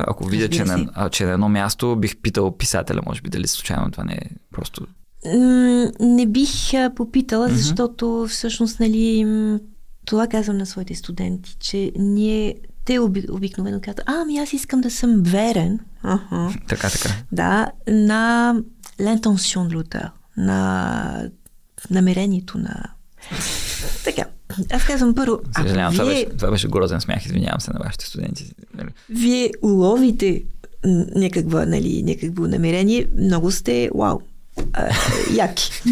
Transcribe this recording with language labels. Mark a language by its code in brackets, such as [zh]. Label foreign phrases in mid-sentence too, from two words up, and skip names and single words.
[bg] Ако видя, че на едно място, бих питал писателя, може би, дали случайно това не е просто... Не бих попитала, защото всъщност, нали, това казвам на своите студенти, че те обикновено казват, аз искам да съм верен. Така. Да, на [fr] l'intention de l'auteur, [bg] на намерението на... Така, аз казвам първо... Съжалявам, това беше грозен смях, извинявам се на вашите студенти. Вие уловите някакво намерение, много сте, вау, яки.